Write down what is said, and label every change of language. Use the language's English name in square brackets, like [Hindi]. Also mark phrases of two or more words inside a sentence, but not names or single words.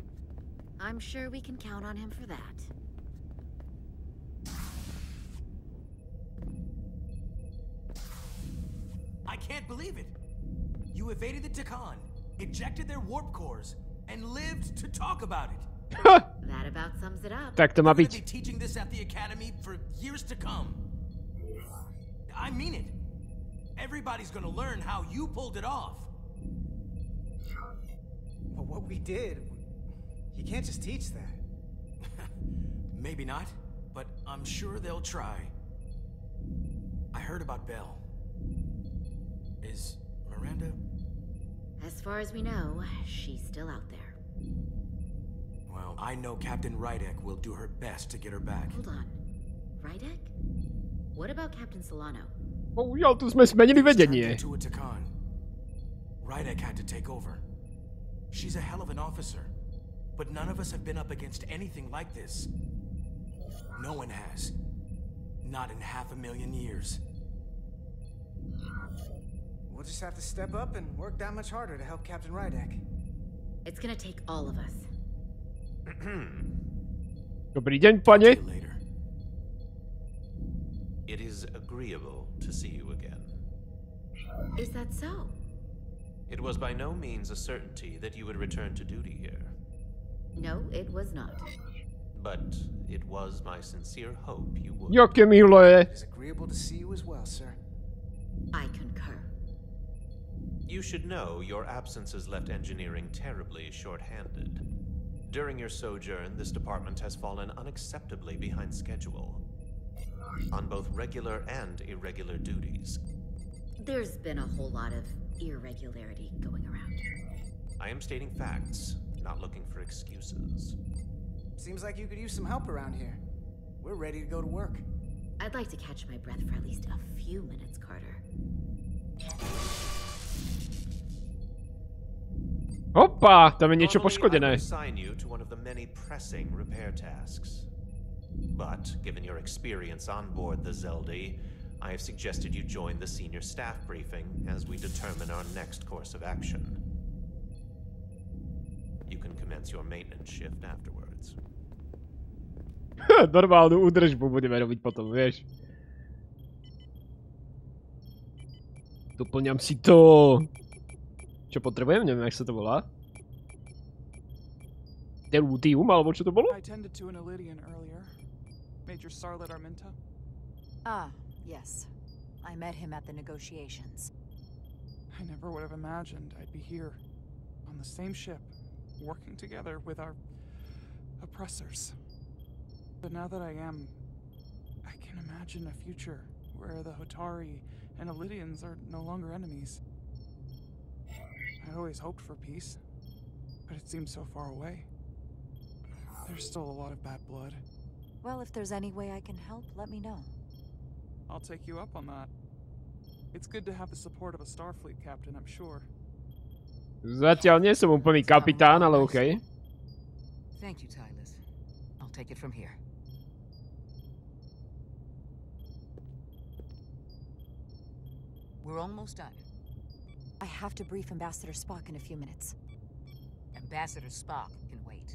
[English] I'm sure we can count on him for that. I can't believe it! You evaded the Takan, ejected their warp cores, and lived to talk about it. That about sums it up. [Slovak] Tak to má [English] We're gonna [Slovak] byť. [English] be teaching this at the academy for years to come. I mean it. Everybody's gonna learn how you pulled it off. Well, what we did, you can't just teach that. Maybe not, but I'm sure they'll try. I heard about Belle. Is Miranda? As far as we know, she's still out there. Well, I know Captain Rydek will do her best to get her back. Hold on. Rydek? What about Captain Solano? [Slovak] Bohužiaľ, tu sme zmenili vedenie. [English] Rydek had to take over. She's a hell of an officer, but none of us have been up against anything like this. No one has. Not in 500,000 years. We'll just have to step up and work that much harder to help Captain Rydek. It's gonna take all of us. [Slovak] Dobrý deň, pane. [English] It is agreeable to see you again. Is that so? It was by no means a certainty that you would return to duty here. No, it was not. But it was my sincere hope you would. [Czech] Jaké milé. [English] It is agreeable to see you as well, sir. I concur. You should know your absence has left engineering terribly short-handed. During your sojourn, this department has fallen unacceptably behind schedule on both regular and irregular duties. There's been a whole lot of irregularity going around. I am stating facts, not looking for excuses. Seems like you could use some help around here. We're ready to go to work. I'd like to catch my breath for at least a few minutes, Carter. Opa, [Slovak] tam je niečo poškodené. [English] I will assign you to one of the many pressing repair tasks. But, given your experience on board the Zeldy, I have suggested you join the senior staff briefing as we determine our next course of action. You can commence your maintenance shift afterwards. [Slovak] Normálnu údržbu budeme robiť potom, vieš. Doplňam si to. Čo potrebujem? Neviem, jak sa to volá. Delutium, alebo čo to bolo? [English] I tended to an Illyrian earlier. Major Sarlet Arminta. Ah, yes. I met him at the negotiations. I never would have imagined I'd be here, on the same ship, working together with our oppressors. But now that I am, I can imagine a future where the Hotari and Illyrians are no longer enemies. I always hoped for peace, but it seems so far away. There's still a lot of bad blood. Well, if there's any way I can help, let me know. I'll take you up on that. It's good to have the support of a Starfleet captain, I'm sure. [Slovak] Zatiaľ nie som úplný kapitán, ale okej. [English] Thank you, Tyler. I'll take it from here. We're almost done. I have to brief Ambassador Spock in a few minutes. Ambassador Spock can wait.